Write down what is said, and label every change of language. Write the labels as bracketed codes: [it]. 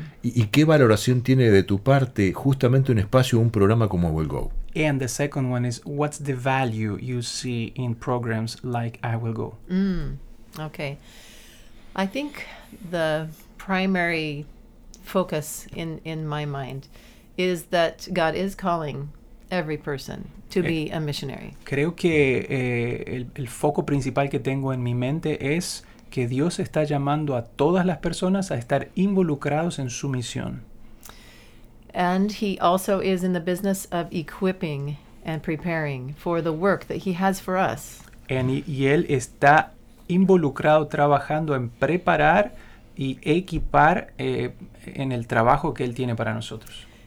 [es] ¿Y qué valoración tiene de tu parte justamente un espacio, un programa como Will Go? [en] And the second one is, what's the value you see in programs like I Will Go? Okay. I think the primary focus in my mind is that God is calling every person to be a missionary. [es] Creo que el foco principal que tengo en mi mente es que Dios está llamando a todas las personas a estar involucrados en su misión. [en] And he also is in the business of equipping and preparing for the work that he has for us. [es] Y él está involucrado trabajando en preparar y equipar en el trabajo que él tiene para nosotros.